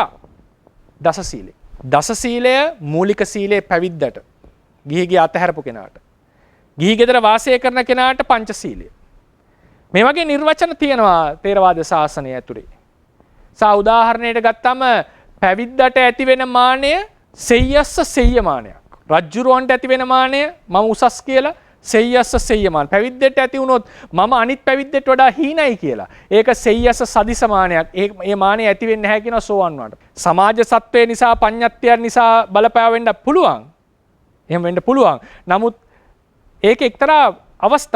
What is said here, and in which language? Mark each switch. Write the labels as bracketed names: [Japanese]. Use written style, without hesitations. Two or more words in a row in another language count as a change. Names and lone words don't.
[Sinhala] දස සීලය. දස සීලය මූලික සීලයේ පැවිද්දට. ගිහිගේ අතහැරපු කෙනාට. ගිහි ගෙදර වාසය කරන කෙනාට පංචශීලය. මේ වගේ නිර්වචන තියෙනවා ථේරවාද ශාසනය ඇතුලේ. උදාහරණයට ගත්තම පැවිද්දට ඇති වෙන මානය [Pali] සෙය්‍යස්ස සෙය්‍ය [Sinhala] මානයක්. රජ්ජුරුවන්ට ඇති වෙන මානය මම උසස් කියලා [Pali] සෙය්‍යස්ස සෙය්‍ය මාන. [Sinhala] පැවිද්දට ඇති වුණොත් මම අනිත් පැවිද්දට වඩා හීනයි කියලා. ඒක [Pali] සෙය්‍යස්ස සදිස [Sinhala] මානයක්. මේ මානය ඇති වෙන්නේ නැහැ කියනවා සෝවන් වුණාට. සමාජ සත්වය නිසා පඤ්ඤත්‍යයන් නිසා බලපෑව වෙන්න පුළුවන්. එහෙම වෙන්න පුළුවන්. නමුත් ඒක එක්තරා අවස්ථා.